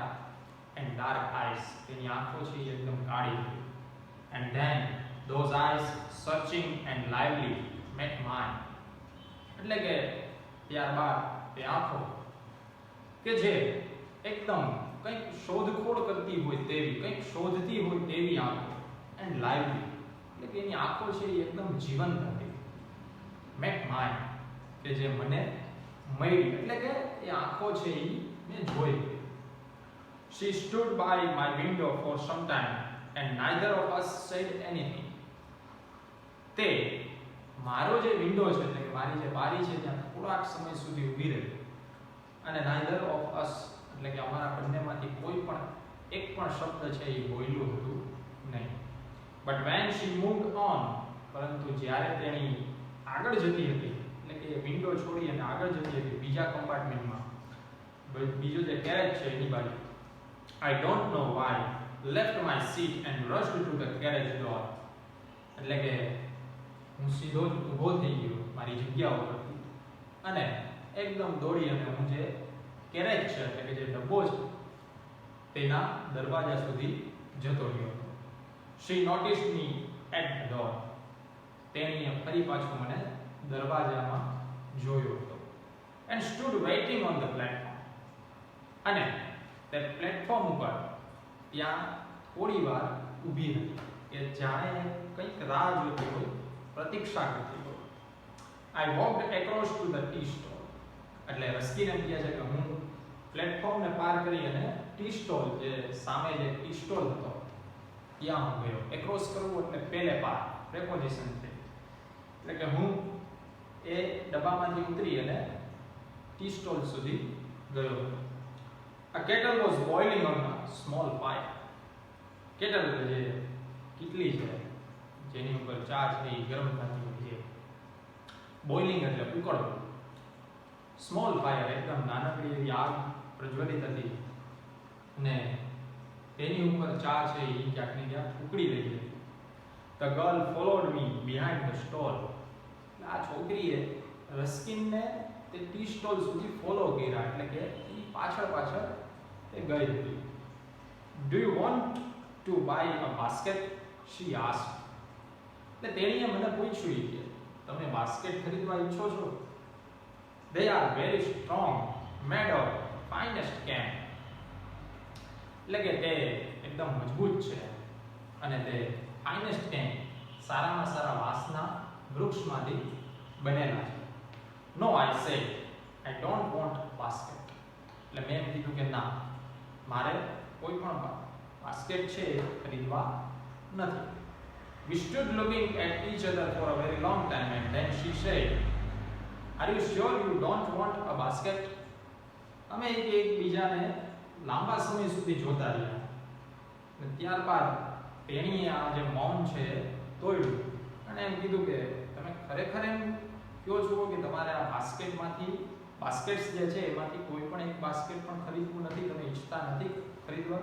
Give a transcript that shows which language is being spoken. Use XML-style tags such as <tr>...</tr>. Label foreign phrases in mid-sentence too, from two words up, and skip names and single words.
<en>And dark eyes,</en> <gu>તેની આંખો છે એ એકદમ કાળી હતી.</gu> <en>And then those eyes searching and lively met mine.</en> <gu>એટલે કે ત્યારબાદ તે આંખો કે જે એકદમ કંઈક શોધખોળ કરતી હોય તેવી, કંઈક શોધતી હોય તેવી આંખો.</gu> <en>And lively</en> <gu>એટલે કે એની આંખો છે એ એકદમ જીવંત હતી.</gu> <en>met mine</en> <gu>કે જે મને મળી, એટલે કે એ આંખો છે એ મેં જોઈ.</gu> <en>She stood by my window for some time and neither of us said anything.</en> <gu>તે મારો જે વિન્ડો છે એટલે કે મારી જે બારી છે ત્યાં થોડાક સમય સુધી ઊભી રહી અને</gu> <en>neither of us</en> <gu>એટલે કે અમારા બંનેમાંથી કોઈ પણ એક પણ શબ્દ છે એ બોલ્યું હતું નહીં.</gu> <en>But when she moved on,</en> <gu>પરંતુ જ્યારે તેણી આગળ જતી હતી, એટલે કે વિન્ડો છોડી અને આગળ જતી હતી બીજા કમ્પાર્ટમેન્ટમાં, બીજો જે કેરેજ છે એની બાજુ,</gu> <en>I don't know why, left my seat and rushed to the carriage door.</en> <gu>એટલે કે હું સીધો જ ઊભો થઈ ગયો મારી જગ્યા ઉપરથી અને એકદમ દોડી અને હું જે કેરેજ છે એટલે કે જે ડબ્બો છે તેના દરવાજા સુધી જતો રહ્યો.</gu> <en>She noticed me at the door.</en> <gu>તેણીએ ફરી પાછું મને દરવાજામાં જોયો હતો.</gu> <en>And stood waiting on the platform.</en> <gu>અને તે પ્લેટફોર્મ ઉપર ત્યાં થોડી વાર ઊભી રહી કે જાણે કંઈક રાહ જોતી હોય, પ્રતીક્ષા કરતી હોય.</gu> <en>I walked across to the tea stall.</en> <gu>એટલે રસ્કીને એમ કહે છે કે હું પ્લેટફોર્મને પાર કરી અને</gu> <en>tea stall,</en> <gu>જે સામે જે</gu> <en>tea stall</en> <gu>હતો ત્યાં હું ગયો. એક્રોસ કરવું એટલે પેલે પાર, પ્રેપોઝિશન છે. એટલે કે હું એ ડબ્બામાંથી ઉતરી અને ટી સ્ટોલ સુધી ગયો.</gu> <en>A kettle was boiling on a small fire.</en> <gu>Kettle એટલે જે કેટલી છે જેની ઉપર ચા છે એ ગરમ થતી હોય છે. બોઇલિંગ એટલે ઉકળવું.</gu> <en>small fire</en> <gu>એકદમ નાનકડી એવી આગ પ્રજ્વલિત હતી અને તેની ઉપર ચા છે એ ક્યાંક ને ક્યાંક ઉકળી રહી હતી.</gu> <en>The girl followed me behind the stall.</en> <gu>આ છોકરીએ રસ્કિનને તે</gu> <en>tea stall</en> <gu>સુધી ફોલો કર્યા, એટલે કે એની પાછળ પાછળ તે ગઈ હતી.</gu> <en>Do you want to buy a basket? She asked.</en> <gu>એટલે તેણીએ મને પૂછ્યું કે તમે બાસ્કેટ ખરીદવા ઈચ્છો છો?</gu> <en>They are very strong, made of finest cane.</en> <gu>એટલે કે તે એકદમ મજબૂત છે અને તે</gu> <en>finest cane,</en> <gu>સારામાં સારા વાંસના વૃક્ષમાંથી બનેલા છે.</gu> <en>No, I said, I don't want basket.</en> <gu>એટલે મેં કીધું કે ના, મારે કોઈ પણ બાસ્કેટ છે ખરીદવા નથી.</gu> <en>We stood looking at each other for a very long time and then she said, Are you sure you don't want a basket?</en> <gu>અમે એકબીજાને લાંબા સમય સુધી જોતા રહ્યા અને ત્યારબાદ તેણીએ આ જે મૌન છે તોડ્યું અને એમ કીધું કે તમે ખરેખર એમ કહો છો કે તમારે આ બાસ્કેટ્સ જે છે એમાંથી કોઈ પણ એક બાસ્કેટ પણ ખરીદવું નથી, તમે ઈચ્છતા નથી ખરીદવા?</gu>